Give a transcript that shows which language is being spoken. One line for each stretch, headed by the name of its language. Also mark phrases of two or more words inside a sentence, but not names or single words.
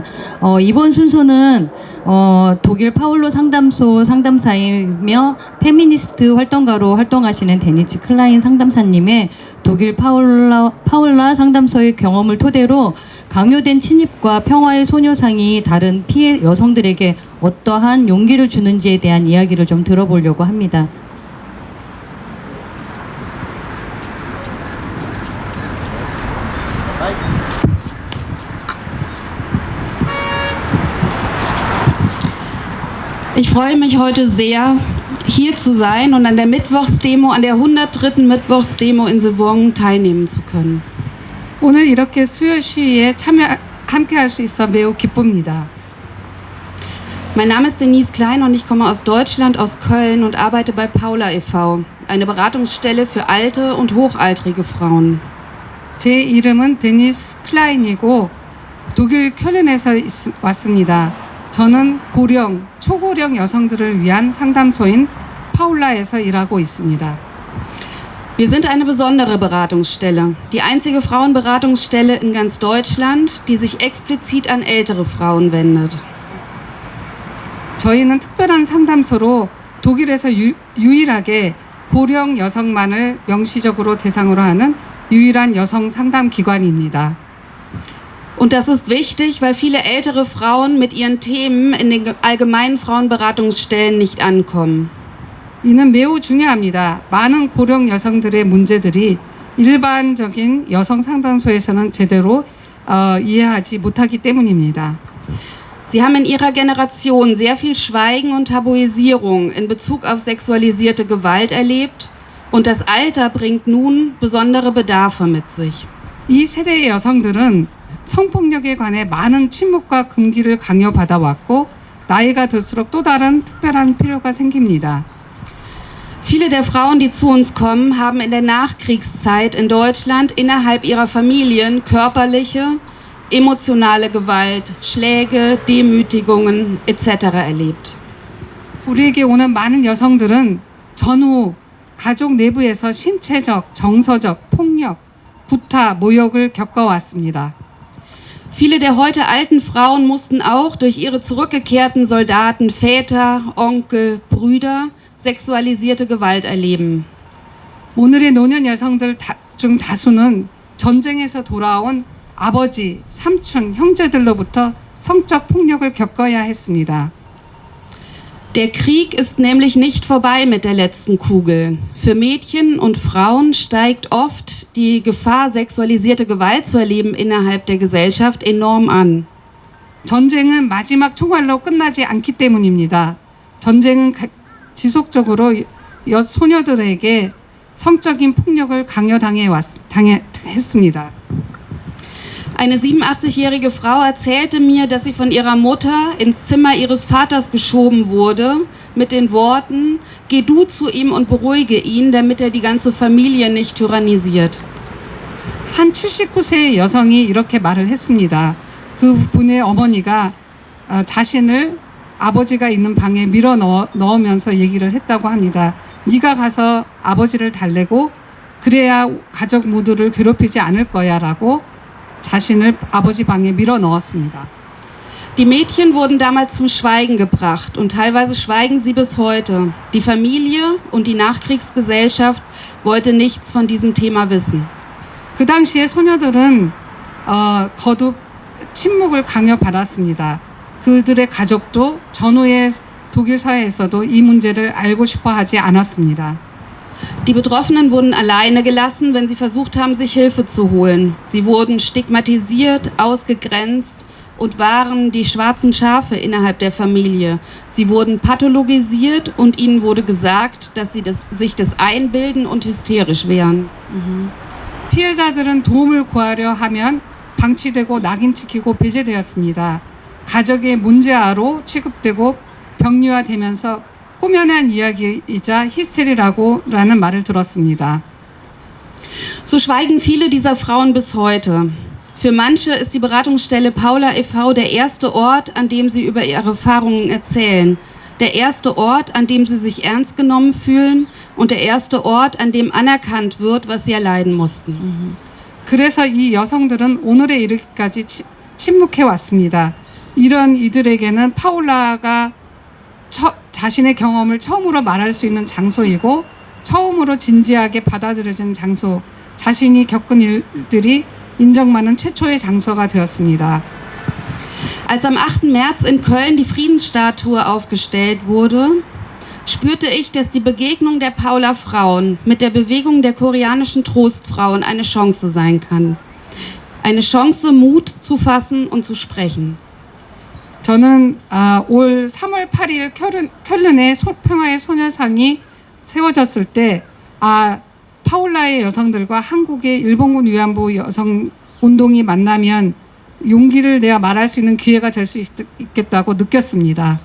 Korean: 이번 순서는 독일 파울로 상담소 상담사이며 페미니스트 활동가로 활동하시는 데니츠 클라인 상담사님의 독일 파울라 상담소의 경험을 토대로 강요된 친입과 평화의 소녀상이 다른 피해 여성들에게 어떠한 용기를 주는지에 대한 이야기를 좀 들어보려고 합니다.
German: Ich freue mich heute sehr, hier zu sein und an der Mittwochsdemo, an der 103. Mittwochsdemo in Sevong teilnehmen zu können.
Korean: 오늘 이렇게 수요 시위에 함께할 수 있어 매우 기쁩니다.
German: Mein Name ist Denise Klein und ich komme aus Deutschland, aus Köln und arbeite bei Paula e.V., eine Beratungsstelle für alte und hochaltrige Frauen.
Korean: 제 이름은 데니스 클라인이고 독일 쾰른에서 왔습니다. 저는 고령, 초고령 여성들을 위한 상담소인 파울라에서 일하고 있습니다.
German: Wir sind eine besondere Beratungsstelle, die einzige Frauenberatungsstelle in ganz Deutschland, die sich explizit an ältere Frauen wendet.
Korean: 저희는 특별한 상담소로 독일에서 유일하게 고령 여성만을 명시적으로 대상으로 하는 유일한 여성 상담 기관입니다.
German: Und das ist wichtig, weil viele ältere Frauen mit ihren Themen in den allgemeinen Frauenberatungsstellen nicht ankommen.
Korean: 이는 매우 중요합니다. 많은 고령 여성들의 문제들이 일반적인 여성 상담소에서는 제대로 이해하지 못하기 때문입니다.
German: Sie haben in ihrer Generation sehr viel Schweigen und Tabuisierung in Bezug auf sexualisierte Gewalt erlebt und das Alter bringt nun besondere Bedarfe mit sich.
Korean: 이 세대의 여성들은 성폭력에 관해 많은 침묵과 금기를 강요받아 왔고 나이가 들수록 또 다른 특별한 필요가 생깁니다.
German: Viele der Frauen, die zu uns kommen, haben in der Nachkriegszeit in Deutschland innerhalb ihrer Familien körperliche, emotionale Gewalt, Schläge, Demütigungen etc. erlebt.
Korean: 우리에게 오는 많은 여성들은 전후 가족 내부에서 신체적, 정서적 폭력, 구타, 모욕을 겪어왔습니다.
German: Viele der heute alten Frauen mussten auch durch ihre zurückgekehrten Soldaten, Väter, Onkel, Brüder sexualisierte Gewalt erleben.
Korean: 오늘의 노년 여성들 중 다수는 전쟁에서 돌아온 아버지, 삼촌, 형제들로부터 성적 폭력을 겪어야 했습니다.
German: Der Krieg ist nämlich nicht vorbei mit der letzten Kugel. Für Mädchen und Frauen steigt oft die Gefahr, sexualisierte Gewalt zu erleben innerhalb der Gesellschaft enorm an.
Korean: 전쟁은 마지막 총알로 끝나지 않기 때문입니다. 전쟁은 지속적으로 소녀들에게 성적인 폭력을 했습니다.
German: Eine 87-jährige Frau erzählte mir, dass sie von ihrer Mutter ins Zimmer ihres Vaters geschoben wurde mit den Worten: Geh du zu ihm und beruhige ihn, damit er die ganze Familie nicht tyrannisiert.
Korean: 한 79세의 여성이 이렇게 말을 했습니다. 그분의 어머니가 자신을 아버지가 있는 방에 밀어 넣으면서 얘기를 했다고 합니다. 네가 가서 아버지를 달래고 그래야 가족 모두를 괴롭히지 않을 거야 라고 자신을 아버지 방에 밀어 넣었습니다.
German: Die Mädchen wurden damals zum Schweigen gebracht und teilweise schweigen sie bis heute. Die Familie und die Nachkriegsgesellschaft wollte nichts von diesem Thema wissen.
Korean: 그 당시에 소녀들은 거듭 침묵을 강요받았습니다. 그들의 가족도 전후의 독일 사회에서도 이 문제를 알고 싶어 하지 않았습니다.
German: Die Betroffenen wurden alleine gelassen, wenn sie versucht haben, sich Hilfe zu holen. Sie wurden stigmatisiert, ausgegrenzt und waren die schwarzen Schafe innerhalb der Familie. Sie wurden pathologisiert und ihnen wurde gesagt, dass sie sich das einbilden und hysterisch wären.
Korean: 피해자들은 도움을 구하려 하면 방치되고 낙인찍히고 배제되었습니다. 가족의 문제아로 취급되고 병리화되면서 꾸며낸 이야기이자 히스테리라는 말을 들었습니다.
German: So schweigen viele dieser Frauen bis heute. Für manche ist die Beratungsstelle Paula e.V. der erste Ort, an dem sie über ihre Erfahrungen erzählen. Der erste Ort, an dem sie sich ernst genommen fühlen und der erste Ort, an dem anerkannt wird, was sie erleiden mussten.
Korean: 그래서 이 여성들은 오늘에 이르기까지 침묵해 왔습니다. 이런 이들에게는 파울라가 자신의 경험을 처음으로 말할 수 있는 장소이고 처음으로 진지하게 받아들여진 장소, 자신이 겪은 일들이 인정받는 최초의 장소가 되었습니다.
German: Als am 8. März in Köln die Friedensstatue aufgestellt wurde, spürte ich, dass die Begegnung der Paula-Frauen mit der Bewegung der koreanischen Trostfrauen eine Chance sein kann. Eine Chance, Mut zu fassen und zu sprechen.
Korean: 저는 올 3월 8일 쾰른의 평화의 소녀상이 세워졌을 때 파울라의 여성들과 한국의 일본군 위안부 여성 운동이 만나면 용기를 내어 말할 수 있는 기회가 될 수 있겠다고 느꼈습니다.